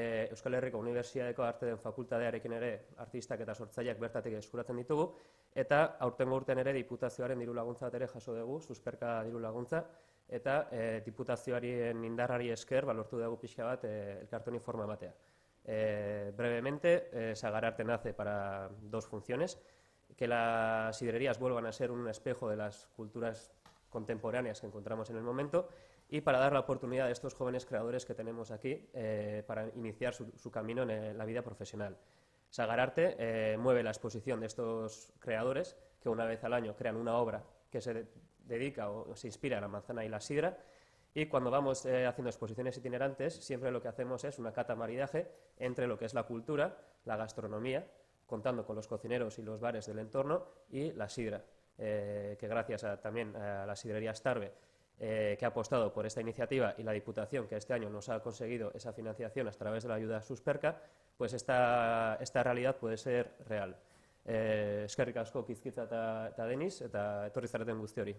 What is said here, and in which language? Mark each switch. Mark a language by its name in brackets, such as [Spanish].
[Basque] Euskal Herriko Unibertsitateko Arte den Fakultatearekin ere artistak eta sortzaileak bertatik eskuratzen ditugu, eta aurtengo urtean ere diputazioaren diru laguntza bat ere jaso dugu, susperka diru laguntza, eta diputazioaren indarrari esker lortu dugu pixka bat elkartoni forma ematea. [Spanish] Brevemente, Sagararte nace para 2 funciones, que las sidrerías vuelvan a ser un espejo de las culturas contemporáneas que encontramos en el momento y para dar la oportunidad a estos jóvenes creadores que tenemos aquí para iniciar su camino en la vida profesional. Sagararte mueve la exposición de estos creadores que una vez al año crean una obra que se dedica o se inspira en la manzana y la sidra, y cuando vamos haciendo exposiciones itinerantes siempre lo que hacemos es una cata maridaje entre lo que es la cultura, la gastronomía, contando con los cocineros y los bares del entorno, y la sidra. Que gracias también a la sidrería Starve, que ha apostado por esta iniciativa, y la Diputación, que este año nos ha conseguido esa financiación a través de la ayuda Susperka, pues esta realidad puede ser real. [Basque] Eskerrik asko Pizkitza eta Denis, eta etorri zareten guzti hori.